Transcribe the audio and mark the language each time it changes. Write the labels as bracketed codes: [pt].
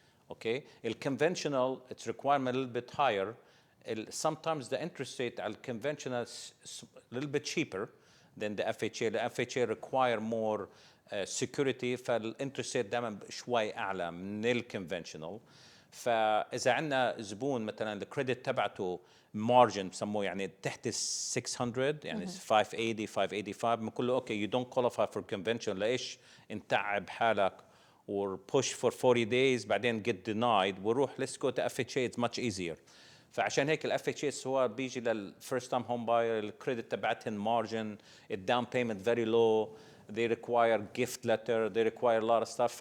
[en] Okay, the conventional its requirement a little bit higher. Sometimes the interest rate [ar] على [en] conventional is a little bit cheaper than the FHA. The FHA require more security, فالinterest rate [ar] دائما شوي أعلى من [en] الconventional. [ar] فإذا عندنا زبون مثلا الكريدت تبعته margin بسموه يعني تحت 600 يعني 580 585 بنقول له اوكي [en] you don't qualify for conventional. [ar] ليش نتعب حالك [en] or push for 40 days [ar] بعدين [en] get denied [ar] وروح [en] let's go to FHA, it's much easier. [ar] فعشان هيك [en] ال FHA [ar] سواء بيجي لل [en] first time home buyer [ar] الكريدت تبعتهم [en] margin, down payment very low, they require gift letter, they require a lot of stuff.